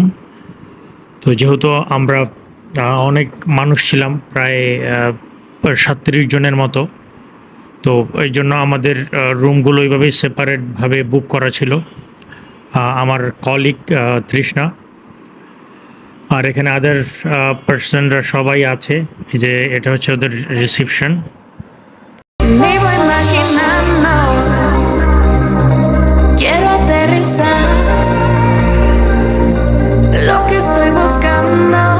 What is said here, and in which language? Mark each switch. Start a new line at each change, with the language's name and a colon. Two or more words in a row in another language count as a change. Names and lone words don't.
Bangla: তো যেহেতু আমরা অনেক মানুষ ছিলাম, প্রায় 37 জনের মতো, তো এই জন্য আমাদের রুমগুলো এইভাবেই সেপারেটভাবে বুক করা ছিল। আমার কলিগ তৃষ্ণা, আর এখানে
English: other persons
Bangla: সবাই আছে। এই যে এটা হচ্ছে ওদের রিসিপশন।
Spanish: Me voy imaginando, quiero aterrizar lo que estoy buscando.